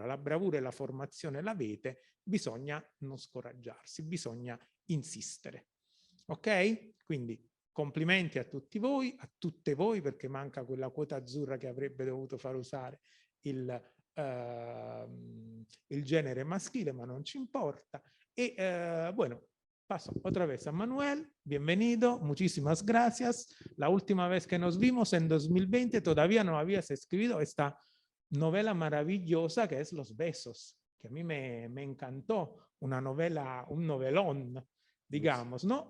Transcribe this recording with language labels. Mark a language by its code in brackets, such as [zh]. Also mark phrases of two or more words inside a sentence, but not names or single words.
[it] La bravura e la formazione l'avete, bisogna non scoraggiarsi, bisogna insistere. Ok? Quindi complimenti a tutti voi, a tutte voi, perché manca quella quota azzurra che avrebbe dovuto far usare il genere maschile, ma non ci importa. [es] E bueno, paso otra vez a Manuel. Bienvenido, muchísimas gracias. La última vez que nos vimos en 2020 todavía no habías escrito esta novela maravillosa que es Los Besos, que a mí me encantó, una novela, un novelón, digamos, ¿no?